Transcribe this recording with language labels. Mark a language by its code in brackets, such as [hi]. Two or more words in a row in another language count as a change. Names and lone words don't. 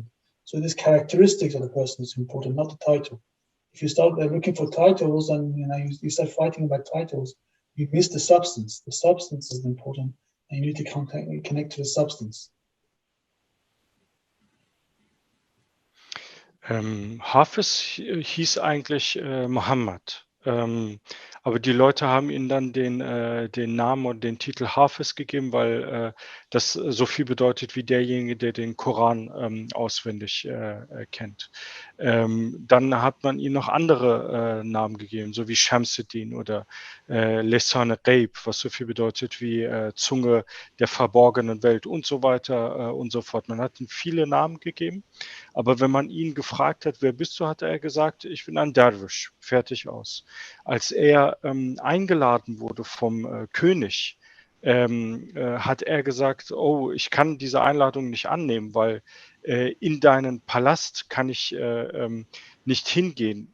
[en] So this characteristics of the person is important, not the title. If you start looking for titles and you start fighting about titles, you miss the substance. The substance is important, and you need to connect to the substance. [de] Hafiz hieß eigentlich Mohammed. Aber die Leute haben ihm dann den Namen und den Titel Hafiz gegeben, weil das so viel bedeutet wie derjenige, der den Koran auswendig kennt. Dann hat man ihm noch andere Namen gegeben, so wie Shamsuddin oder Lisan al-Ghaib, was so viel bedeutet wie Zunge der verborgenen Welt und so weiter und so fort. Man hat ihm viele Namen gegeben, aber wenn man ihn gefragt hat, wer bist du, hat er gesagt, ich bin ein Derwisch, fertig aus. Als er eingeladen wurde vom König, hat er gesagt, oh, ich kann diese Einladung nicht annehmen, weil in deinen Palast kann ich nicht hingehen.